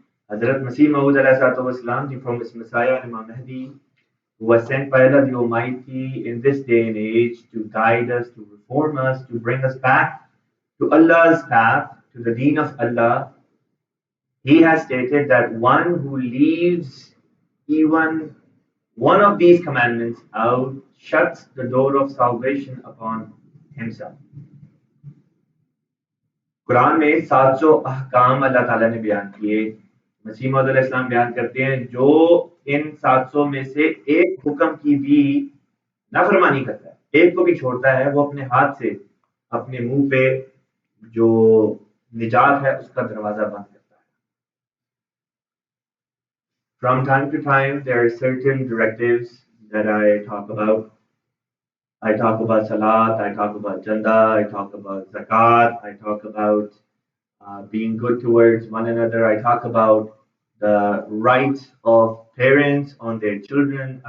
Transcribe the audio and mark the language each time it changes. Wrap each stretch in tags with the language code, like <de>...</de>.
<en>Hazrat Masih Maud والسلام, the promised Messiah, Imam Mahdi, who was sent by Allah the Almighty in this day and age to guide us, to reform us, to bring us back to Allah's path, to the deen of Allah. He has stated that one who leaves even one of these commandments out shuts the door of salvation upon himself.</en> <hi>Quran में 700 अहकाम अल्लाह ताला ने बयान किए. मसीह मौद अलैहिस्सलाम बयान करते हैं जो इन 700 में से एक हुक्म की भी नाफरमानी करता है, एक को भी छोड़ता है, वो अपने हाथ से अपने मुंह पे जो निजात है उसका दरवाजा बंद करता है.</hi> <en>From time to time, there are certain directives that I talk about. I talk about salat, I talk about janda, I talk about zakat, I talk about being good towards one another, I talk about the rights of parents on their children.</en>